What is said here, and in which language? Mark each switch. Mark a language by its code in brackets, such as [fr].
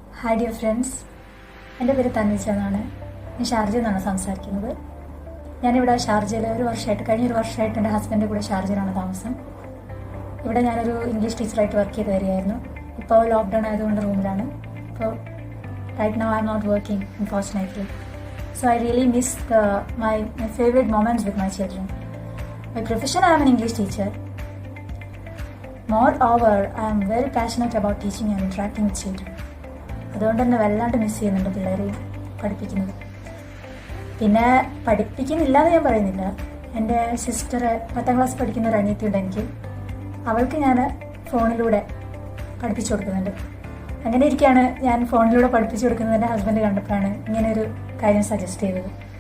[ml] Hi dear friends, എൻ്റെ പേര് തൻവിച്ച എന്നാണ്. ഞാൻ ഷാർജയിൽ നിന്നാണ് സംസാരിക്കുന്നത്. ഞാനിവിടെ ഷാർജയിൽ കഴിഞ്ഞൊരു വർഷമായിട്ട് എൻ്റെ ഹസ്ബൻഡിൻ്റെ കൂടെ ഷാർജയിലാണ് താമസം. ഇവിടെ ഞാനൊരു ഇംഗ്ലീഷ് ടീച്ചറായിട്ട് വർക്ക് ചെയ്ത് വരികയായിരുന്നു. ഇപ്പോൾ ലോക്ക്ഡൗൺ ആയതുകൊണ്ട് റൂമിലാണ്. [en] ഇപ്പോൾ right now I am not working unfortunately. So I really miss my favorite moments with my children. By profession I am an English teacher. Moreover, I am very passionate about teaching and interacting with children. [ml] അതുകൊണ്ട് തന്നെ വല്ലാണ്ട് miss ചെയ്യുന്നുണ്ട് പിള്ളേരെയും പഠിപ്പിക്കുന്നത്. പിന്നെ പഠിപ്പിക്കുന്നില്ല എന്ന് ഞാൻ പറയുന്നില്ല. എൻ്റെ സിസ്റ്റർ 10ാം ക്ലാസ് പഠിക്കുന്ന ഒരു അനിയത്തിയുണ്ട് എനിക്ക്. അവൾക്ക് ഞാൻ ഫോണിലൂടെ പഠിപ്പിച്ചു കൊടുക്കുന്നുണ്ട്. അങ്ങനെ ഇരിക്കുകയാണ് ഞാൻ ഫോണിലൂടെ പഠിപ്പിച്ചു കൊടുക്കുന്നത്. എൻ്റെ ഹസ്ബൻഡ് കണ്ടപ്പോഴാണ് ഇങ്ങനെ ഒരു കാര്യം സജസ്റ്റ് ചെയ്തത്.